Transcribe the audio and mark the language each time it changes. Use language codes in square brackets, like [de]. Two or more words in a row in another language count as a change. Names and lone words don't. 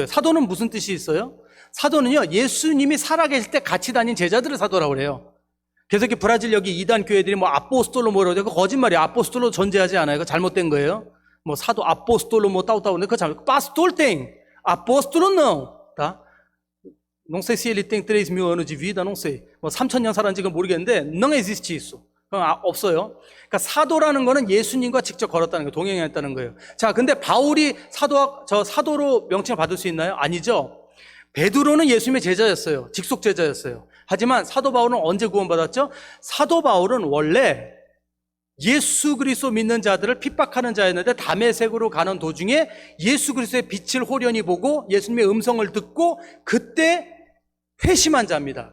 [ko] 사도는 무슨 뜻이 있어요? 사도는요, 예수님이 살아계실 때 같이 다닌 제자들을 사도라고 그래요. 그래서 이렇게 브라질 여기 이단 교회들이 뭐 아포스톨로 뭐라고 그거 거짓말이에요. 아포스톨로 존재하지 않아요. 그거 잘못된 거예요. 뭐 사도 아포스톨로 뭐 따오따오 근데 그거 잘못. 파스톨땡, [pt] apóstolo no. [ko] 다. [pt] Não sei se ele tem 3.000 anos de vida, não sei. [ko] 뭐 3,000년 살았는지 모르겠는데 [pt] não existe isso. [ko] 없어요. 그러니까 사도라는 거는 예수님과 직접 걸었다는 거예요. 동행했다는 거예요. 자, 근데 바울이 사도로 명칭을 받을 수 있나요? 아니죠. 베드로는 예수님의 제자였어요. 직속 제자였어요. 하지만 사도 바울은 언제 구원받았죠? 사도 바울은 원래 예수 그리스도 믿는 자들을 핍박하는 자였는데 다메섹으로 가는 도중에 예수 그리스도의 빛을 호련히 보고 예수님의 음성을 듣고 그때 회심한 자입니다.